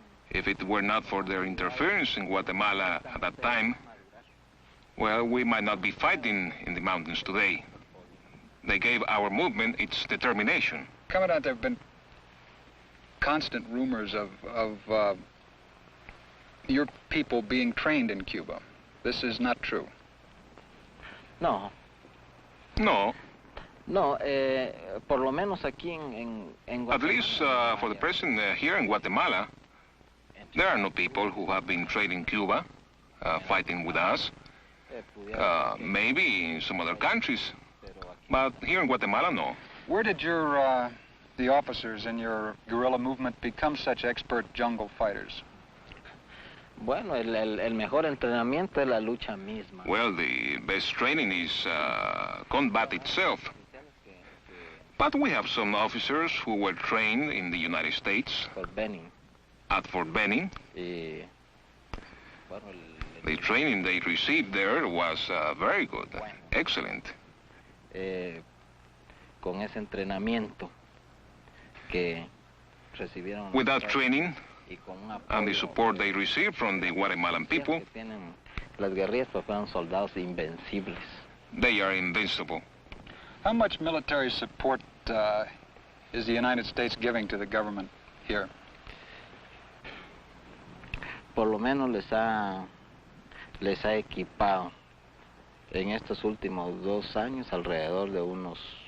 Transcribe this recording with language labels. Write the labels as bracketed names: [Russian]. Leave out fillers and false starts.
[English] If it were not for their interference in Guatemala at that time, well, we might not be fighting in the mountains today. They gave our movement its determination. Commandant, there have been constant rumors of your people being trained in Cuba. This is not true. No. No. [Spanish] No, por lo menos aquí en Guatemala. [English] At least for the present here in Guatemala, there are no people who have been trained in Cuba fighting with us. Maybe in some other countries, but here in Guatemala, no. Where did the officers in your guerrilla movement become such expert jungle fighters? [Spanish] Bueno, el mejor entrenamiento es la lucha misma. [English] Well, the best training is combat itself. But we have some officers who were trained in the United States. At Fort Benning. The training they received there was very good, excellent. [Spanish] Con ese entrenamiento que recibieron. [English] With that training and the support they received from the Guatemalan people, [Spanish] las guerrillas fueron soldados invencibles. [English] They are invincible. How much military support is the United States giving to the government here? [Spanish] Por lo menos les ha equipado en estos últimos 2 años alrededor de unos